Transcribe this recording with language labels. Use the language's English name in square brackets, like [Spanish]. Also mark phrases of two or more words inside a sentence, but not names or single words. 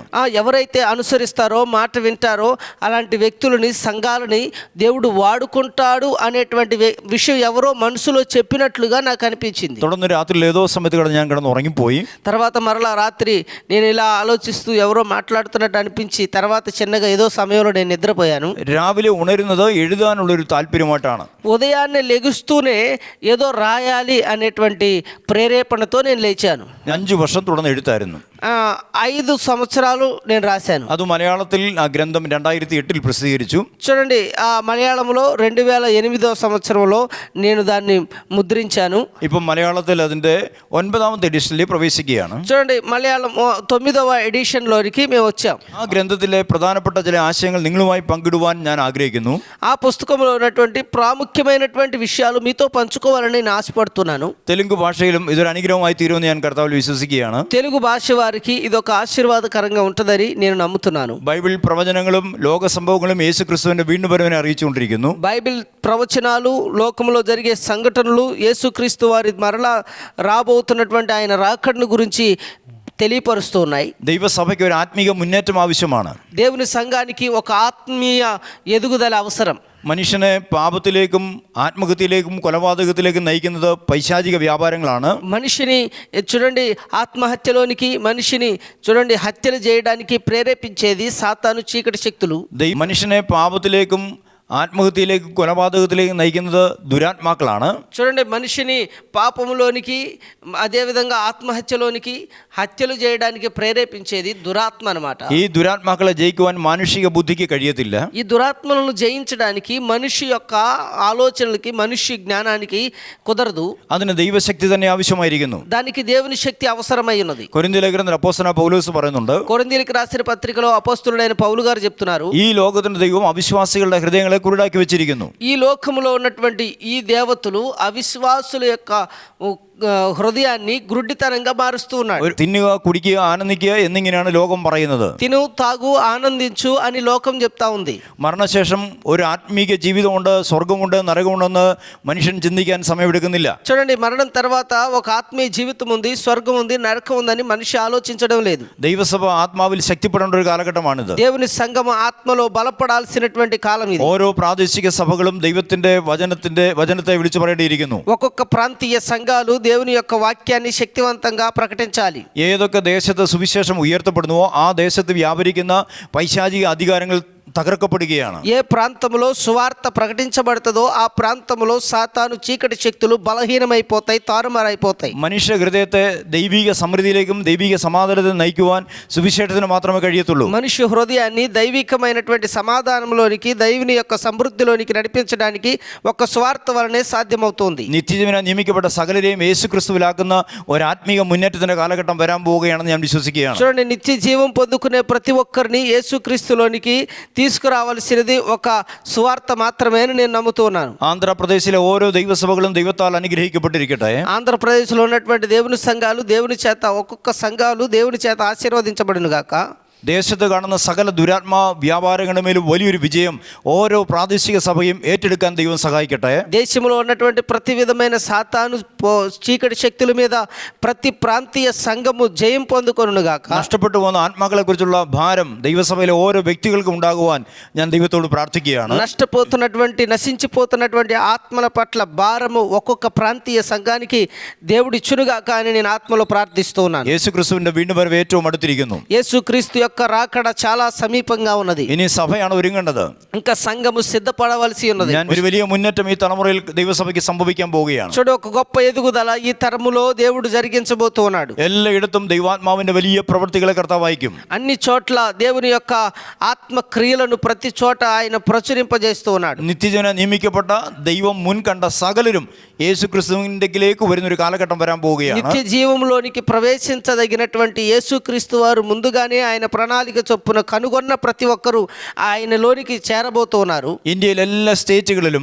[Telugu] ఎవరైతే అనుసరిస్తారో, మాట వింటారో అలాంటి వ్యక్తులని, సంఘాలని దేవుడు వాడుకుంటాడు అనేటువంటి విషయం ఎవరో మనసులో చెప్పినట్లుగా నాకు అనిపించింది. [Malayalam] തുടർന്ന് രാത്രിയിൽ ഏതോ സമയത്ത് ഞാൻ കിടന്ന് ഉറങ്ങിപ്പോയി. [Telugu] తర్వాత మరలా రాత్రి నేను ఇలా ఆలోచిస్తూ ఎవరో మాట్లాడుతున్నట్టు అనిపించి తర్వాత చిన్నగా ఏదో సమయంలో నేను నిద్రపోయాను. [Malayalam] രാവിലെ ഉണരുന്നത് എഴുതാനുള്ളൊരു താല്പര്യമായിട്ടാണ്. [Telugu] ఉదయాన్నే లెగుస్తూనే ఏదో రాయాలి అనేటువంటి ప్రేరేపణతో నేను లేచాను. [Malayalam] 5 വർഷം തുടർന്ന് എഴുത്തായിരുന്നു. [Telugu] 5 సంవత్సరాలు నేను రాశాను. [Malayalam] അത് മലയാളത്തിൽ ആ ഗ്രന്ഥം 2008 പ്രസിദ്ധീകരിച്ചു. [Telugu] చూడండి ఆ మలయాళంలో 2008వ సంవత్సరంలో నేను దాన్ని ముద్రించాను. [Malayalam] ഇപ്പം മലയാളത്തിൽ അതിൻ്റെ 9ാമത്തെ എഡിഷനിൽ പ്രവേശിക്കുകയാണ്. [Telugu] చూడండి మలయాళం 9వ ఎడిషన్లోనికి మేము వచ్చాం. [Malayalam] ആ ഗ്രന്ഥത്തിലെ പ്രധാനപ്പെട്ട ചില ആശയങ്ങൾ നിങ്ങളുമായി പങ്കിടുവാൻ ഞാൻ ആഗ്രഹിക്കുന്നു. [Telugu] ఆ పుస్తకంలో ఉన్నటువంటి ప్రాముఖ్యమైనటువంటి విషయాలు మీతో పంచుకోవాలని నేను ఆశపడుతున్నాను. [Malayalam] തെലുങ്ക് ഭാഷയിലും ഇതൊരു അനുഗ്രഹമായി തീരുമെന്ന് ഞാൻ കർത്താവിൽ വിശ്വസിക്കുകയാണ്. [Telugu] తెలుగు భాష వారికి ఇదొక ఆశీర్వాదకరంగా ఉంటుందని నేను నమ్ముతున్నాను. [Malayalam] ബൈബിൾ പ്രവചനങ്ങളും ലോക സംഭവങ്ങളും യേശു ക്രിസ്തുവിന്റെ വീണ്ടും വരവിനെ അറിയിച്ചുകൊണ്ടിരിക്കുന്നു. [Telugu] బైబిల్ ప్రవచనాలు, లోకంలో జరిగే సంఘటనలు, యేసుక్రీస్తు వారి మరలా రాబోతున్నటువంటి ఆయన రాకడను గురించి తెలియపరుస్తూ ఉన్నాయి. [Malayalam] ദൈവസഭയ്ക്ക് ഒരു ആത്മീക മുന്നേറ്റം ആവശ്യമാണ്. [Telugu] దేవుని సంఘానికి ఒక ఆత్మీయ ఎదుగుదల అవసరం. [Malayalam] മനുഷ്യനെ പാപത്തിലേക്കും ആത്മഹത്യയിലേക്കും കൊലപാതകത്തിലേക്കും നയിക്കുന്നത് പൈശാചിക വ്യാപാരങ്ങളാണ്. [Telugu] మనిషిని చూడండి ఆత్మహత్యలోనికి, మనిషిని చూడండి హత్యలు చేయడానికి ప్రేరేపించేది సాతాను, చీకటి శక్తులు. [Malayalam] മനുഷ്യനെ പാപത്തിലേക്കും ആത്മഹത്യയിലേക്കും കൊലപാതകത്തിലേക്കും നയിക്കുന്നത് ദുരാത്മാക്കളാണ്. [Telugu] చూడండి మనిషిని పాపములోనికి, అదేవిధంగా ఆత్మహత్యలోనికి, హత్యలు చేయడానికి ప్రేరేపించేది దురాత్మ అన్నమాట. [Malayalam] ഈ ദുരാത്മാക്കളെ ജയിക്കുവാൻ മാനുഷിക ബുദ്ധിക്ക് കഴിയത്തില്ല. [Telugu] ఈ దురాత్మలను జయించడానికి మనిషి యొక్క ఆలోచనలకి, మనిషి జ్ఞానానికి కుదరదు. [Malayalam] അതിന് ദൈവശക്തി തന്നെ ആവശ്യമായിരിക്കുന്നു. [Telugu] దానికి దేవుని శక్తి అవసరమై ఉన్నది. [Malayalam] കൊരിന്ത്യർ ലേഖനത്തിൽ അപ്പോസ്തലനായ പൗലോസ് പറയുന്നുണ്ട്, [Telugu] కొరింథీయులకు రాసిన పత్రికలో అపోస్తలుడైన పౌలు గారు చెప్తున్నారు, [Malayalam] ഈ ലോകത്തിന്റെ ദൈവം അവിശ്വാസികളുടെ ഹൃദയങ്ങളെ കുരുടാക്കി വെച്ചിരിക്കുന്നു. [Telugu] ఈ లోకములో ఉన్నటువంటి ఈ దేవతలు అవిశ్వాసుల యొక్క హృదయాన్ని గ్రుడ్డితనంగా మారుస్తూ ఉన్నాడు. [Malayalam] ഒരു തിന്നുക കുടിക്കുക ആനന്ദിക്കുക എന്നിങ്ങനെയാണ് ലോകം പറയുന്നത്. [Telugu] తిను తాగు ఆనందించు అని లోకం చెప్తా ఉంది. [Malayalam] മരണശേഷം ഒരു ആത്മീക ജീവിതമുണ്ട്, സ്വർഗമുണ്ട്, നരകമുണ്ടെന്ന് മനുഷ്യൻ ചിന്തിക്കാൻ സമയമെടുക്കുന്നില്ല. [Telugu] చూడండి, మరణం తర్వాత ఒక ఆత్మీయ జీవితం ఉంది, స్వర్గం ఉంది, నరకం ఉందని మనిషి ఆలోచించడం లేదు. [Malayalam] ദൈവസഭ ആത്മാവിൽ ശക്തിപ്പെടേണ്ട ഒരു കാലഘട്ടമാണിത്. [Telugu] దేవుని సంఘం ఆత్మలో బలపడాల్సినటువంటి కాలం ఇది. [Malayalam] ഓരോ പ്രാദേശിക സഭകളും ദൈവത്തിന്റെ വചനത്തെ വിളിച്ചു പറയേണ്ടിയിരിക്കുന്നു. [Telugu] ఒక్కొక్క ప్రాంతీయ సంఘాలు దేవుని యొక్క వాక్యాన్ని శక్తివంతంగా ప్రకటించాలి. [Malayalam] ഏതൊക്കെ ദേശത്ത് സുവിശേഷം ഉയർത്തപ്പെടുന്നുവോ ആ ദേശത്ത് വ്യാപരിക്കുന്ന പൈശാചിക അധികാരങ്ങൾ തകർക്കപ്പെടുകയാണ്. [Telugu] ఏ ప్రాంతంలో సువార్త ప్రకటించబడుతుందో ఆ ప్రాంతంలో సాతాను చీకటి శక్తులు బలహీనమైపోతాయి, తారుమారైపోతాయి. [Malayalam] മനുഷ്യ ഹൃദയത്തെ ദൈവിക സമൃദ്ധിയിലേക്കും ദൈവിക സമാധാനത്തെ നയിക്കുവാൻ സുവിശേഷത്തിന് മാത്രമേ കഴിയത്തുള്ളൂ. [Telugu] మనిషి హృదయాన్ని దైవికమైనటువంటి సమాధానంలోనికి, దైవుని యొక్క సమృద్ధిలోనికి నడిపించడానికి ఒక సువార్త వలనే సాధ్యమవుతుంది. [Malayalam] നിത്യജീവന നിയമിക്കപ്പെട്ട സകലരെയും യേശു ക്രിസ്തുവിലാക്കുന്ന ഒരു ആത്മീക മുന്നേറ്റത്തിന്റെ കാലഘട്ടം വരാൻ പോവുകയാണെന്ന് ഞാൻ വിശ്വസിക്കുകയാണ്. [Telugu] చూడండి, నిత్య జీవం పొందుకునే ప్రతి ఒక్కరిని యేసుక్రీస్తులోనికి తీసుకురావాల్సినది ఒక సువార్త మాత్రమే అని నేను నమ్ముతున్నాను. [Malayalam] ആന്ധ്രാപ്രദേശിലെ ഓരോ ദൈവസഭകളും ദൈവത്താൽ അനുഗ്രഹിക്കപ്പെട്ടിരിക്കട്ടെ. [Telugu] ఆంధ్రప్రదేశ్లో ఉన్నటువంటి దేవుని సంఘాలు దేవుని చేత, ఒక్కొక్క సంఘాలు దేవుని చేత ఆశీర్వదించబడును గాక. [Malayalam] ദേശത്ത് കാണുന്ന സകല ദുരാത്മാ വ്യാപാരങ്ങളുടെ മേലും വലിയൊരു വിജയം ഓരോ പ്രാദേശിക സഭയും ഏറ്റെടുക്കാൻ ദൈവം സഹായിക്കട്ടെ. [Telugu] దేశంలో ఉన్నటువంటి ప్రతి విధమైన సాతాను చీకటి శక్తుల మీద ప్రతి ప్రాంతీయ సంఘము జయం పొందుకొనును గాక. [Malayalam] നഷ്ടപ്പെട്ടു പോകുന്ന ആത്മാക്കളെ കുറിച്ചുള്ള ഭാരം ദൈവസഭയിലെ ഓരോ വ്യക്തികൾക്കും ഉണ്ടാകുവാൻ ഞാൻ ദൈവത്തോട് പ്രാർത്ഥിക്കുകയാണ്. [Telugu] నశించిపోతున్నటువంటి ఆత్మల పట్ల భారము ఒక్కొక్క ప్రాంతీయ సంఘానికి దేవుడు ఇచ్చునుగాక అని నేను ఆత్మలో ప్రార్థిస్తూ ఉన్నాను. [Malayalam] యేసు క్രിസ്തുവിന്റെ വീണ്ടും വരവ് ഏറ്റവും അടുത്തിരിക്കുന്നു. [Telugu] యేసుక్రీస్తు యొక్క రాకడ చాలా సమీపంగా ఉన్నది. [Malayalam] ഇനി സഭയാണ് ഒരുങ്ങേണ്ടത്. [Telugu] ఇంకా సంఘము సిద్ధపడవలసి ఉన్నది. [Malayalam] ഞാൻ ഒരു വലിയ മുന്നേറ്റം ഈ തലമുറയിൽ ദൈവസഭയ്ക്ക് സംഭവിക്കാൻ പോവുകയാണ്. [Telugu] చూడు, ఒక గొప్ప ఎదుగుదల ఈ తరములో దేవుడు జరిగించబోతూ ఉన్నాడు. [Malayalam] എല്ലായിടത്തും ദൈവാത്മാവിന്റെ വലിയ പ്രവൃത്തികളെ കർത്താവ് അയക്കും. [Telugu] అన్ని చోట్ల దేవుని యొక్క ఆత్మ క్రియలను ప్రతి చోట ఆయన ప్రచురింపజేస్తూ ఉన్నాడు. [Malayalam] നിത്യജന നിയമിക്കപ്പെട്ട ദൈവം മുൻകണ്ട സകലരും യേശു ക്രിസ്തുവിലേക്ക് വരുന്നൊരു കാലഘട്ടം വരാൻ പോവുകയാണ്. [Telugu] నిత్య జీవంలోనికి ప్రవేశించదగినటువంటి యేసుక్రీస్తు వారు ముందుగానే ఆయన ప్రణాళిక చొప్పున కనుగొన్న ప్రతి ఒక్కరూ ఆయనలోనికి చేరబోతున్నారు. [Malayalam] ഇന്ത്യയിലെ എല്ലാ സ്റ്റേറ്റുകളിലും,